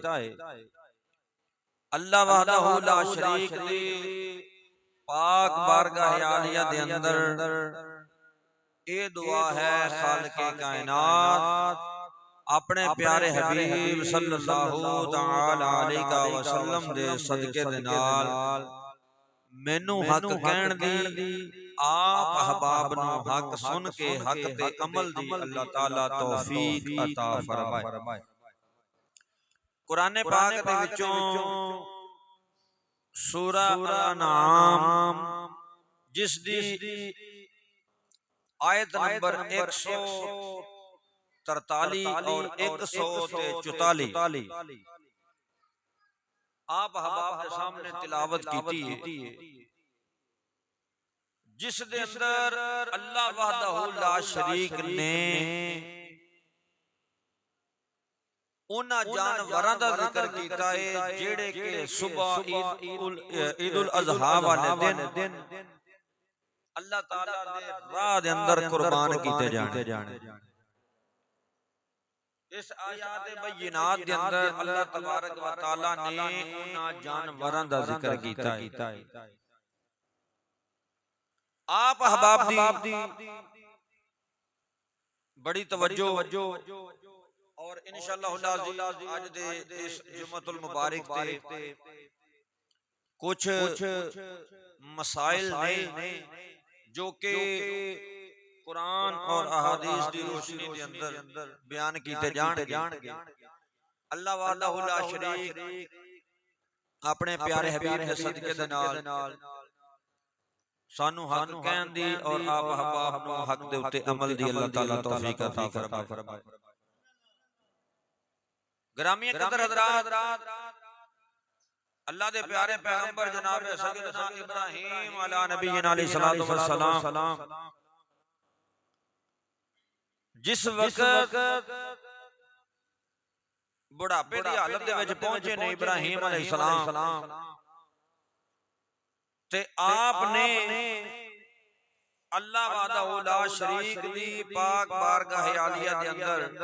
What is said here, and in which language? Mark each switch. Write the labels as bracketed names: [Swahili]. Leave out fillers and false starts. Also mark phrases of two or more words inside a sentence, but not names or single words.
[Punjabi] اللہ [Arabic] وحده لا شريك [Punjabi] دی پاک بارگاہ عالیہ دے اندر اے دعا ہے خالق کائنات اپنے پیارے حبیب [Arabic] صلى الله تعالى عليه وسلم [Punjabi] دے صدقے دے نال مینوں حق کہن دی آپ احباب نوں حق سن کے حق تے عمل دی اللہ تعالیٰ توفیق عطا فرمائے. قرآن پاک دے وچوں سورۃ الانعام جس دی آیت نمبر 143 اور 144 آپ احباب کے سامنے تلاوت کیتی ہے، جس دے اندر اللہ [Arabic] وحده لا شريك [Punjabi] نے انہاں جانوراں دا ذکر کیتا ہے جیہڑے کہ صبح عید الاضحیٰ والے دن اللہ تعالیٰ دے راہ دے اندر قربان کیتے جانے. اس [Arabic] آيات بينات [Punjabi] دے اندر [Arabic] الله تبارك وتعالى [Punjabi] نے انہاں جانوراں دا ذکر کیتا ہے. آپ احباب دی بڑی توجہ اور ان شاء اللہ اج دے اس [Arabic] جمعة المبارك [Punjabi] تے کجھ مسائل نے جو کہ قرآن اور احادیث دی روشنی دے اندر بیان کیتے جانگے. اللہ [Arabic] وحده لا شريك [Punjabi] اپنے پیارے حبیب دے صدقے دے نال سانوں حق کہن دی اور آپ احباب نوں حق دے اتے عمل دی اللہ تعالیٰ توفیق عطا فرمائے. گرامی قدر حضرات اللہ دے پیارے پیغمبر جناب سیدنا ابراہیم [Arabic] على نبينا عليه الصلاة والسلام [Punjabi] جس وقت بڈھاپے دی حالت دے وچ پہنچے نے ابراہیم علیہ السلام تے آپ نے اللہ [Arabic] وحده لا شريك [Punjabi] دی پاک بارگاہ عالیہ دے اندر